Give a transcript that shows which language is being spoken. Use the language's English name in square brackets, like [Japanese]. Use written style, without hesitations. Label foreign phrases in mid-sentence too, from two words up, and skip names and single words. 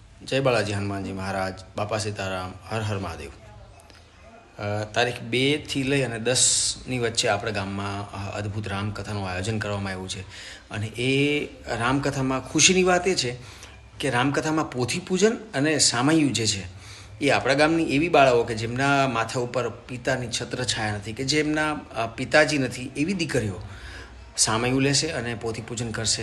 [Hindi] जय बालाजी हनुमानजी महाराज, बापा सीताराम, हर हर महादेव। [Gujarati] તારીખ 2 થી લઈ અને 10ની વચ્ચે આપણા ગામમાં અદ્ભુત રામકથાનું આયોજન કરવામાં આવ્યું છે. અને એ રામકથામાં ખુશીની વાત એ છે કે રામકથામાં પોથી પૂજન અને સામૈયું જે છે એ આપણા ગામની એવી બાળાઓ કે જેમના માથા ઉપર પિતાની છત્રછાયા નથી, કે જેમના પિતાજી નથી, એવી દીકરીઓ સામૈયું લેશે અને પોથી પૂજન કરશે.